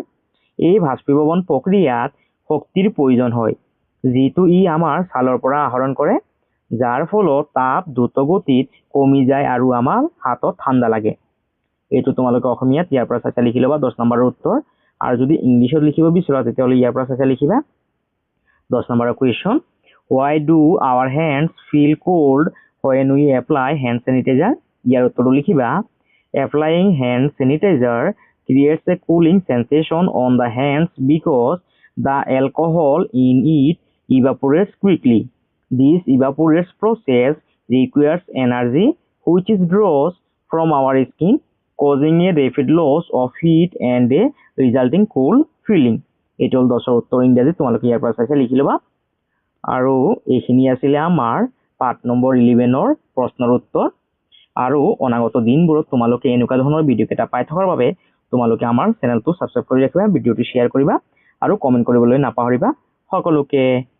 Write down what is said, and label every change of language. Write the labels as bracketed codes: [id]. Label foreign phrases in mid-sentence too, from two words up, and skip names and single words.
[as] এই বাষ্পীভৱন প্ৰক্ৰিয়াত শক্তিৰ প্ৰয়োজন হয়, যিটো ই আমাৰ ছালৰ পৰা আহৰণ কৰে, যাৰ ফলত তাপ দ্ৰুতগতিত কমি যায় আৰু আমাৰ হাতত ঠাণ্ডা লাগে। এইটো তোমালোকে অসমীয়াত ইয়াৰ পৰা চাই লিখি ল'বা 10 নম্বৰৰ উত্তৰ। আৰু যদি ইংলিছত লিখিব বিচৰা তেতিয়াহ'লে ইয়াৰ পৰা চাই লিখিবা। 10 নম্বৰৰ কুৱেশ্যন, [en] why do our hands feel cold when we apply hand sanitizer? [as] ইয়াৰ উত্তৰটো লিখিবা, [en] এপ্লাইং hand sanitizer creates a cooling sensation on the hands because the alcohol in it evaporates quickly. This evaporates process requires energy which is draws from our skin, causing a rapid loss of heat and a resulting cold feeling. [as] এইটো হ'ল 10ৰ উত্তৰ ইংৰাজী। তোমালোকে ইয়াৰ পৰা চাই লিখি ল'বা। আৰু এইখিনি আছিলে আমাৰ পাৰ্ট নম্বৰ 11ৰ প্ৰশ্নৰ উত্তৰ। আৰু অনাগত দিনবোৰত তোমালোকে এনেকুৱা ধৰণৰ ভিডিঅ' কেইটা পাই থকাৰ বাবে তোমালোকে আমাৰ চেনেলটো ছাবস্ক্ৰাইব কৰি ৰাখিবা, ভিডিঅ'টো শ্বেয়াৰ কৰিবা আৰু কমেণ্ট কৰিবলৈ নাপাহৰিবা।